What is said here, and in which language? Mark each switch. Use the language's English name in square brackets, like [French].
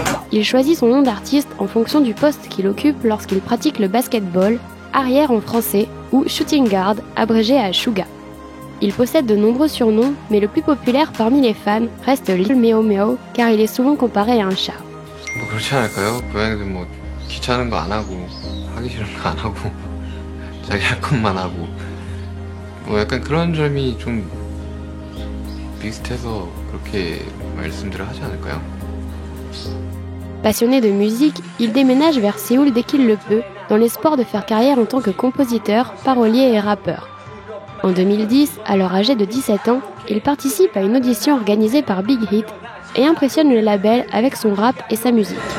[French] Il choisit son nom d'artiste en fonction du poste qu'il occupe lorsqu'il pratique le basketball, arrière en français, ou [English] shooting guard, [French] abrégé à Suga. Il possède de nombreux surnoms, mais le plus populaire parmi les fans reste Lil Meow Meow, car il est souvent comparé à un chat. [Korean] 뭐 그렇지 않을까요? 고양이들 뭐 귀찮은 거 안 하고 하기 싫은 거 안 하고 자기 할 것만 하고 뭐 약간 그런 점이 좀 비슷해서 그렇게 말씀들을 하지 않을까요? [French] Passionné de musique, il déménage vers Séoul dès qu'il le peut, dans l'espoir de faire carrière en tant que compositeur, parolier et rappeur. En 2010, alors âgé de 17 ans, il participe à une audition organisée par Big Hit et impressionne le label avec son rap et sa musique.